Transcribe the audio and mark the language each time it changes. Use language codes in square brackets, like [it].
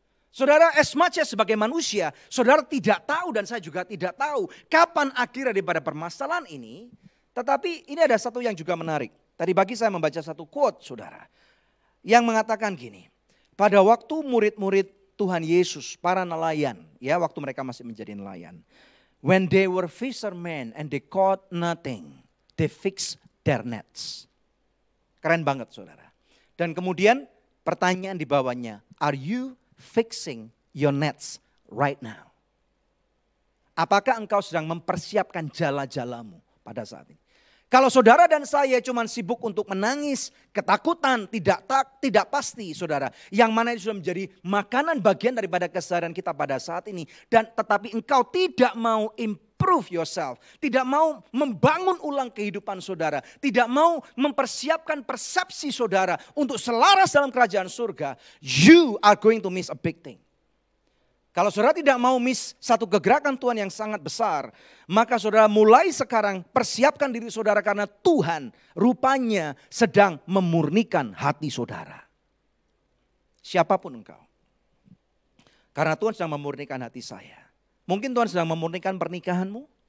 [id] Saudara, [en] as much as [id] sebagai manusia, saudara tidak tahu dan saya juga tidak tahu kapan akhir daripada permasalahan ini. Tetapi ini ada satu yang juga menarik. Tadi pagi saya membaca satu quote saudara. Yang mengatakan gini. Pada waktu murid-murid Tuhan Yesus, para nelayan, ya waktu mereka masih menjadi nelayan. [en] When they were fishermen and they caught nothing, they fixed their nets. [id] Keren banget saudara. Dan kemudian pertanyaan di bawahnya, [en] are you fixing your nets right now? [id] Apakah engkau sedang mempersiapkan jala-jalamu pada saat ini? Kalau saudara dan saya cuma sibuk untuk menangis, ketakutan, tidak pasti saudara. Yang mana itu sudah menjadi makanan bagian daripada keseharian kita pada saat ini. Dan tetapi engkau tidak mau [en] improve yourself. [id] Tidak mau membangun ulang kehidupan saudara. Tidak mau mempersiapkan persepsi saudara untuk selaras dalam kerajaan surga. [en] You are going to miss a big thing. [id] Kalau saudara tidak mau miss satu kegerakan Tuhan yang sangat besar, maka saudara mulai sekarang persiapkan diri saudara karena Tuhan rupanya sedang memurnikan hati saudara. Siapapun engkau. Karena Tuhan sedang memurnikan hati saya. Mungkin Tuhan sedang memurnikan pernikahanmu.